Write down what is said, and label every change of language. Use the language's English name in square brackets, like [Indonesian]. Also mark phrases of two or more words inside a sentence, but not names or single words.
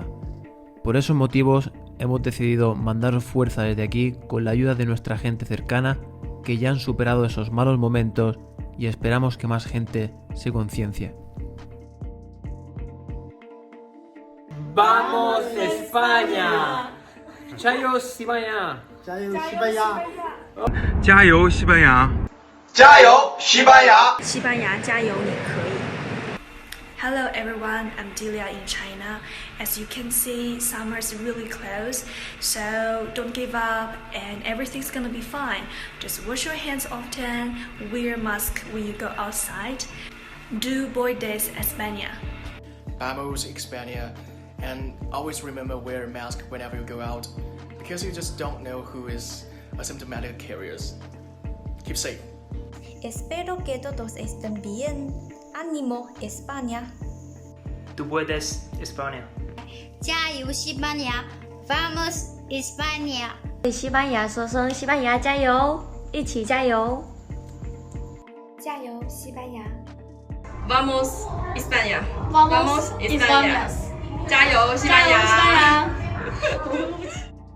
[Spanish] Por esos motivos, hemos decidido mandaros fuerza desde aquí con la ayuda de nuestra gente cercana que ya han superado esos malos momentos y esperamos que más gente se conciencie. ¡Vamos España! ¡Chayo España! [Chinese] 加油，西班牙！加油，西班牙！加油，西班牙！西班牙加油，你可以。 [English] Hello everyone, I'm Delia in China. As you can see, summer is really close, so don't give up and everything's gonna be fine. Just wash your hands often, wear a mask when you go outside. Do Boy Days España. [Spanish] Vamos España, [English] and always remember wear a mask whenever you go out, because you just don't know who is asymptomatic carriers. Keep safe. [Spanish] Espero que todos estén bien. ¡Ánimo, España! Tú puedes, España. [Chinese] 加油，西班牙 ！ [Spanish] Vamos España！ [Chinese] 对西班牙说声西班牙加油，一起加油！加油，西班牙 [Spanish] ！Vamos España！ Vamos [Chinese] España！ 加油，西班牙！